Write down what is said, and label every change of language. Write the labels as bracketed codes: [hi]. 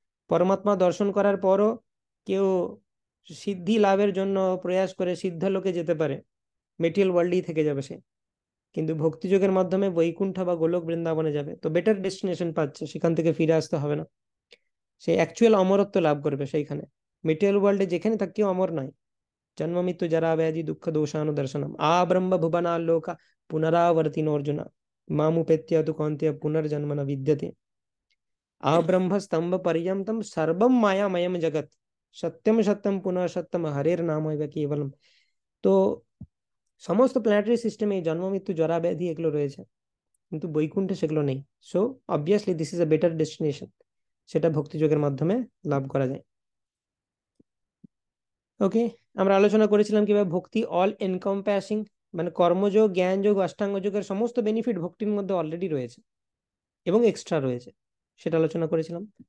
[bn] পরমাত্মা দর্শন করার পরও কেউ সিদ্ধি লাভের জন্য প্রয়াস করে সিদ্ধ লোকে যেতে পারে, মেটেরিয়াল ওয়ার্ল্ডেই থেকে যাবে সে, কিন্তু ভক্তিযোগের মাধ্যমে বৈকুণ্ঠ বা গোলক বৃন্দাবনে যাবে, তো বেটার ডেস্টিনেশন পাচ্ছে, সেখান থেকে ফিরে আসতে হবে না, সে অ্যাকচুয়াল অমরত্ব লাভ করবে সেইখানে। মেটেরিয়াল ওয়ার্ল্ডে যেখানে থাক কেউ অমর নয়। [sa] জন্ম মৃত্যু জরা ব্যাধি দুঃখ দোষানুদর্শনম আ ব্রহ্ম ভুবনা লোকা পুনরাवर्तिनो अर्जुन मामुपेत्य तु कौन्तेय पुनर्जन्म न विद्यते। अब्रह्म स्तंभ पर्यंतम सर्वम मायामयम जगत सत्यम सत्यम पुनः सत्यम हरेर नाम केवलम। [bn] তো সমস্ত প্ল্যানেটারি সিস্টেমে জন্ম মৃত্যু জরা ব্যাধি এগুলো রয়েছে, কিন্তু বৈকুণ্ঠে সেগুলো নেই। So obviously this is a better destination, সেটা ভক্তিযোগের মাধ্যমে লাভ করা যায়। ওকে, আমরা আলোচনা করেছিলাম কিভাবে ভক্তি অল এনকম্প্যাসিং, মানে কর্মযোগ, জ্ঞানযোগ, অষ্টাঙ্গ যোগের সমস্ত বেনিফিট ভক্তির মধ্যে অলরেডি রয়েছে এবং এক্সট্রা রয়েছে, সেটা আলোচনা করেছিলাম।